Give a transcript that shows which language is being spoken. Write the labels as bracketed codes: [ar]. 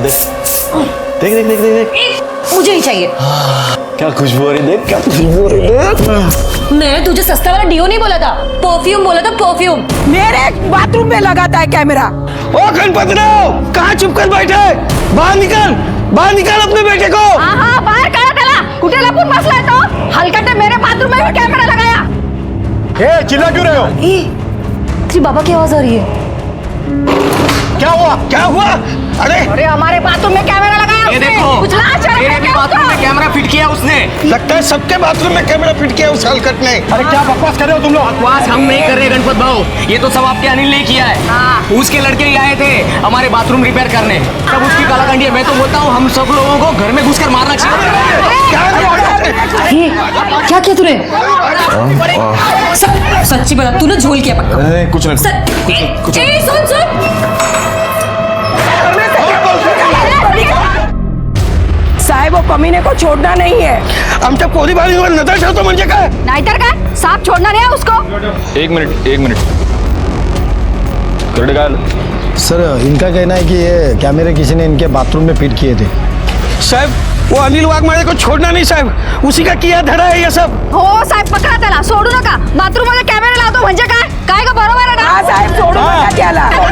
[hi] देख देख देख देख देख। मुझे नहीं चाहिए। क्या खुशबू हो रही, देख क्या खुशबू हो रही है। मैंने तुझे सस्ता वाला डियो नहीं बोला था, परफ्यूम बोला था, परफ्यूम। मेरे बाथरूम में लगाता है कैमरा। ओ गणपतराव, कहाँ चुप कर बैठे? बाहर निकाल अपने बेटे को। [mr] हाँ बाहर करा त्याला, कुठे लपून बसलाय तो? [hi] हलकटे मेरे बाथरूम में भी कैमरा लगाया। ए, चिल्ला क्यों रहे हो? तेरी बाबा की आवाज आ रही है। क्या हुआ? अरे हमारे बाथरूम में कैमरा लगाया उसने। कुछ लाज शर्म मेरे भी बाथरूम में कैमरा फिट किया उसने। लगता है सबके बाथरूम में कैमरा फिट किया उस हलकट ने। अरे क्या बकवास कर रहे हो तुम लोग? बकवास हम नहीं कर रहे गणपत भाऊ, ये तो सब आपके अनिल ने किया है। उसके लड़के ही आए थे हमारे बाथरूम रिपेयर करने, तब उसकी कालाकंडी है। मैं तो बोलता हूँ हम सब लोगों को घर में घुसकर मारना चाहिए। क्या किया तूने? सच्ची बता, तूने झोल किया पक्का? नहीं कुछ नहीं कुछ नहीं। सुन साहेब, वो कमीने को छोड़ना नहीं है. [mr] आमच्या पोरी बाळींवर नजर ठेवतो म्हणजे काय? [hi] नाहीतर काय, साफ छोड़ना नहीं है उसको. एक मिनट करड़े का सर इनका कहना है कि ये कैमरे किसी ने इनके बाथरूम में फिट किए थे. साहेब, वो अनिल वाघमारे को छोड़ना नहीं साहेब, उसी का किया धड़ा है ये सब. [mr] हो साहेब, पकडा त्याला, सोडू नका. बाथरूम मध्ये कॅमेरा लावतो म्हणजे काय? काय का बरोबर आहे ना? हाँ साहेब, सोडू नका त्याला.